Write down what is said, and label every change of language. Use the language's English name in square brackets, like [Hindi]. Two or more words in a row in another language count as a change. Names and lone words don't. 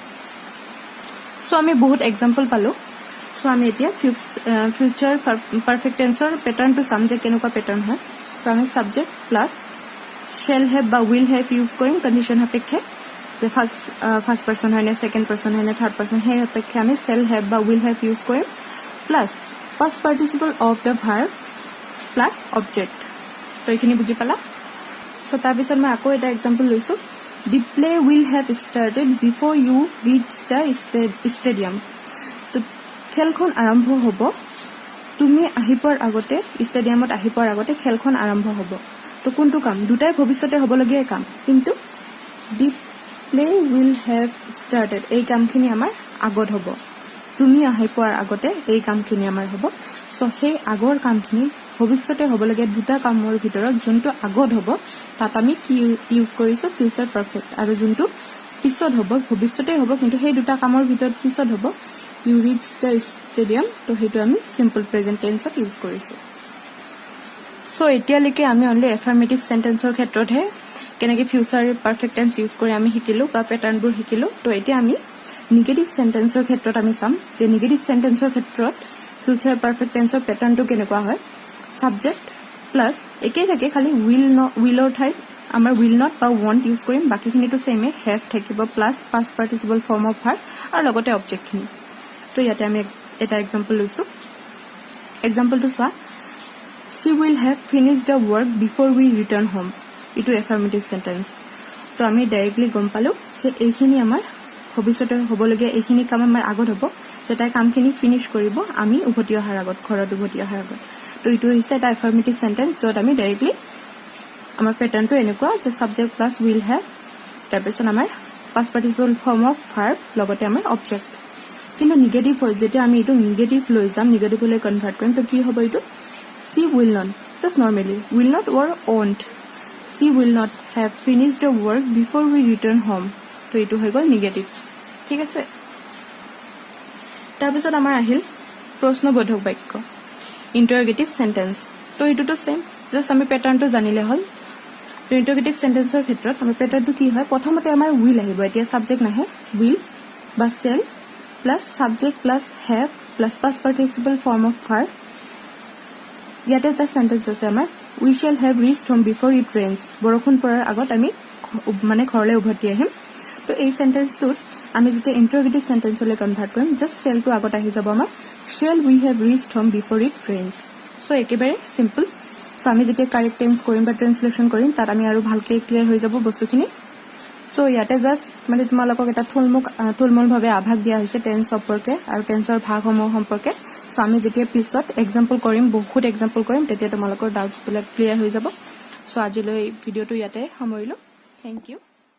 [Assamese] সো আমি বহুত এক্সাম্পল পালো সো আমি এতিয়া [English] future perfect tenseৰ patternটো [Assamese] চাম যে কেনেকুৱা প্যাটাৰ্ন হয় তো আমি [English] subject plus shall have [Assamese] বা [English] will have [Assamese] ইউজ কৰিম কন্ডিশন সাপেক্ষে যে [English] first person [Assamese] হয় না [English] second person [Assamese] হয় না [English] third person [Assamese] সেই সাপেক্ষে আমি [English] shall have [Assamese] বা [English] will have [Assamese] ইউজ কৰিম প্লাস [English] past participle of the verb plus object [Assamese] তো এইখিনি বুজি পালা সো তাৰ পিছত মই আকৌ এটা এক্সাম্পল লৈছো the [English] play will have started before you reach the stadium [Assamese] তো খেলখন আৰম্ভ হ'ব তুমি আহি পোৱাৰ আগতে ষ্টেডিয়ামত আহি পোৱাৰ আগতে খেলখন আৰম্ভ হ'ব তো কোনটো কাম দুটাই ভৱিষ্যতে হ'বলগীয়া কাম কিন্তু [English] the play will have started [Assamese] এই কামখিনি আমাৰ আগত হ'ব তুমি আহি পোৱাৰ আগতে এই কামখিনি আমাৰ হ'ব সো সেই আগৰ কামখিনি ভৱিষ্যতে হ'বলগীয়া দুটা কামৰ ভিতৰত যোনটো আগত হ'ব তাত আমি কি ইউজ কৰিছো [English] future perfect [Assamese] আৰু যোনটো পিছত হ'ব ভৱিষ্যতে হ'ব কিন্তু সেই দুটা কামৰ ভিতৰত পিছত হ'ব [English] you reach the stadium [Assamese] তো হেতু আমি [English] simple present tenseত [Assamese] ইউজ কৰিছো সো এতিয়ালৈকে আমি অনলি [English] affirmative sentenceৰ [Assamese] ক্ষেত্ৰতহে কেনেকৈ [English] future perfect tense [Assamese] ইউজ কৰি আমি শিকিলো বা প্যাটাৰ্নবোৰ শিকিলো তো এতিয়া আমি [English] negative sentenceৰ [Assamese] ক্ষেত্ৰত আমি চাম যে [English] negative sentenceৰ [Assamese] ক্ষেত্ৰত [English] future perfect tenseৰ patternটো [Assamese] কেনেকুৱা হয় [English] subject plus [Assamese] একেই থাকে খালি উইলৰ ঠাইত আমাৰ উইল নট বা ওয়ান্ট ইউজ কৰিম বাকিখিনিটো সেমে হ্যাভ থাকিব প্লাস [English] past participle form of verb [Assamese] আৰু লগতে অবজেক্টখিনি তো ইয়াতে আমি এটা এক্সাম্পল লৈছো এক্সাম্পলটো চোৱা [English] she will have finished the work before we return home [Assamese] ইটো [English] affirmative sentence [Assamese] তো আমি ডাইৰেক্টলি গম পালো যে এইখিনি আমাৰ ভৱিষ্যতে হ'বলগীয়া এইখিনি কাম আমাৰ আগত হ'ব যে তাই কামখিনি ফিনিশ কৰিব আমি উভতি অহাৰ আগত ঘৰত উভতি অহাৰ আগত তো ইটো হৈছে এটা [English] affirmative sentence [Assamese] য'ত আমি ডাইৰেক্টলি আমাৰ প্যাটাৰ্নটো এনেকুৱা যে [English] subject plus will have [Assamese] তাৰপিছত আমাৰ [English] past participle form of verb [Assamese] লগতে আমাৰ অবজেক্ট কিন্তু নিগেটিভ হয় যেতিয়া আমি এইটো নিগেটিভ লৈ যাম নিগেটিভলৈ কনভাৰ্ট কৰিম তো কি হ'ব এইটো [English] she will not just normally will not or won't she will not have finished the work before we return home [Assamese] তো এইটো হৈ গ'ল নিগেটিভ ঠিক আছে তাৰপিছত আমাৰ আহিল প্ৰশ্নবোধক বাক্য [English] interrogative sentence [Assamese] তো এইটোটো সেম জাস্ট আমি প্যাটাৰ্নটো জানিলে হ'ল তো [English] interrogative sentenceৰ [Assamese] ক্ষেত্ৰত আমাৰ প্যাটাৰ্নটো কি হয় প্ৰথমতে আমাৰ উইল আহিব এতিয়া সাবজেক্ট নাহে উইল বা shall [English] plus subject plus have plus past participle form of verb [Assamese] ইয়াতে এটা সেন্টেন্স আছে আমাৰ [English] we shall have reached home before it rains [Assamese] বৰষুণ পৰাৰ আগত আমি মানে ঘৰলৈ উভতি আহিম তো এই সেন্টেন্সটোত আমি যেতিয়া [English] interrogative sentenceলৈ [Assamese] কনভাৰ্ট কৰিম জাস্ট shallটো আগত আহি যাব আমাৰ [English] shall we have reached home before it rains [Assamese] সো একেবাৰে সিম্পল সো আমি যেতিয়া [English] correct tense [Assamese] কৰিম বা ট্ৰান্সলেশন কৰিম তাত আমি আৰু ভালকৈ ক্লিয়াৰ হৈ যাব বস্তুখিনি সো ইয়াতে জাস্ট মানে তোমালোকক এটা থুলমূলভাৱে আভাস দিয়া হৈছে টেন্স সম্পৰ্কে আৰু টেন্সৰ ভাগসমূহ সম্পৰ্কে সো আমি যেতিয়া পিছত এক্সাম্পল কৰিম বহুত এক্সাম্পল কৰিম তেতিয়া তোমালোকৰ ডাউটছবিলাক ক্লিয়াৰ হৈ যাব সো আজিলৈ ভিডিঅ'টো ইয়াতে সামৰিলো [English] thank you